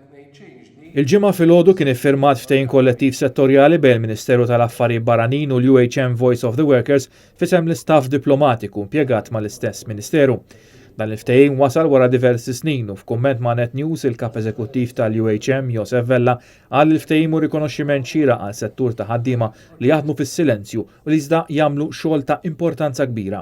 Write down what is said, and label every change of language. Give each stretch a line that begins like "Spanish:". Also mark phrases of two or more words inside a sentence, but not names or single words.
Maltese: Il-ġimgħa filgħodu kien iffirmat ftehim kollettiv settorjali bejn il-Ministeru tal-Affarijiet Barranin u l-UHM Voice of the Workers fisem l-istaff diplomatiku impjegat mal-istess Ministeru. Dan il-ftehim wasal wara diversi snin u f'kumment ma' Net News il-kap eżekuttiv tal-UHM Josef Vella qal il-ftehim u rikonoxximent xieraq għal settur ta' ħaddiema li jaħdmu fis-silenzju u li iżda jagħmlu xogħol ta' importanza kbira.